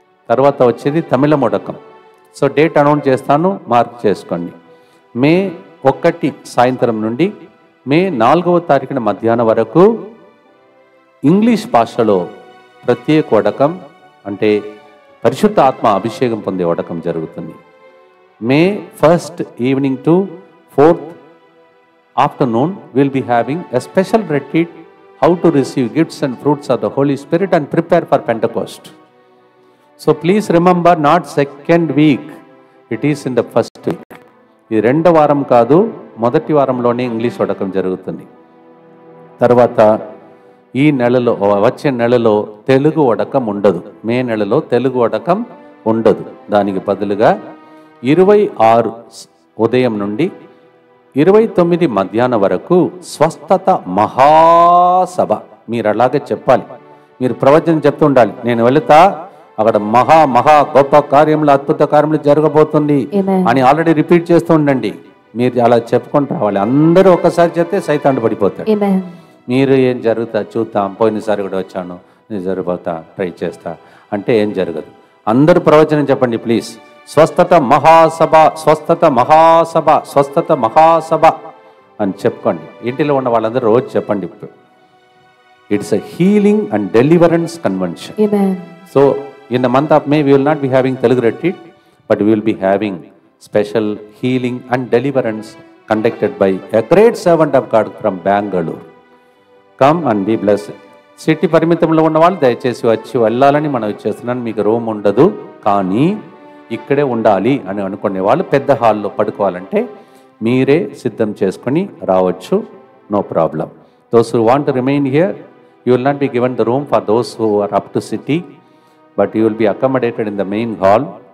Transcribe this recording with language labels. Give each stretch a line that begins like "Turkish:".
Telugu: తర్వాత వచ్చేది తమిళ మొడకం. So date announce చేస్తాను, మార్క్ చేసుకోండి. మే 1 సాయంత్రం నుండి మే 4వ తారీఖున మధ్యాహ్నం వరకు ఇంగ్లీష్ భాషలో ప్రత్యేక వడకం, అంటే పరిశుద్ధ ఆత్మ అభిషేకం పొందే వడకం జరుగుతుంది.
English: May 1st evening to 4th afternoon we'll be having a special retreat, how to receive gifts and fruits of the Holy Spirit and prepare for Pentecost. So please remember, not second week, it is in the first week.
Telugu: ఇది 2వ వారం కాదు, మొదటి వారంలోనే English వడకం జరుగుతుంది. తర్వాత ఈ నెలలో, వచ్చే నెలలో తెలుగు వడకం ఉండదు. మే నెలలో తెలుగు వడకం ఉండదు. దానికి బదులుగా 26 ఉదయం నుండి 29 మధ్యాహ్నం వరకు స్వస్థత మహాసభ. మీరు అలాగే చెప్పాలి, మీరు ప్రవచనం చెప్తూ ఉండాలి. నేను వెళుతా, అక్కడ మహా మహా గొప్ప కార్యములు, అద్భుత కార్యములు జరగబోతుంది అని ఆల్రెడీ రిపీట్ చేస్తూ ఉండండి. మీరు అలా చెప్పుకొని రావాలి. అందరూ ఒక్కసారి చెప్తే సైతాన్ని పడిపోతాడు. మీరు ఏం జరుగుతా చూద్దాం, పోయినసారి కూడా వచ్చాను, నేను జరిగిపోతా, ట్రై చేస్తా అంటే ఏం జరగదు. అందరూ ప్రవచనం చెప్పండి ప్లీజ్. స్వస్థత మహాసభ, స్వస్థత మహాసభ, స్వస్థత మహాసభ అని చెప్పుకోండి. ఇంటిలో ఉన్న వాళ్ళందరూ రోజు చెప్పండి.
English: It's a healing and deliverance convention. So in the month of May we will not be having Telugu retreat, but we will be having special healing and deliverance conducted by a great servant of God from Bangalore. Come and be blessed.
Telugu: City పరిమితంలో ఉన్న వాళ్ళు దయచేసి వచ్చి వెళ్ళాలని మనం చేస్తున్నాను. మీకు room ఉండదు, కానీ ఇక్కడే ఉండాలి అని అనుకునే వాళ్ళు పెద్ద హాల్లో పడుకోవాలంటే మీరే సిద్ధం చేసుకొని రావచ్చు.
English: No problem. Those who want to remain here, you will not be given the room for those who are up to city, but you will be accommodated in the main hall.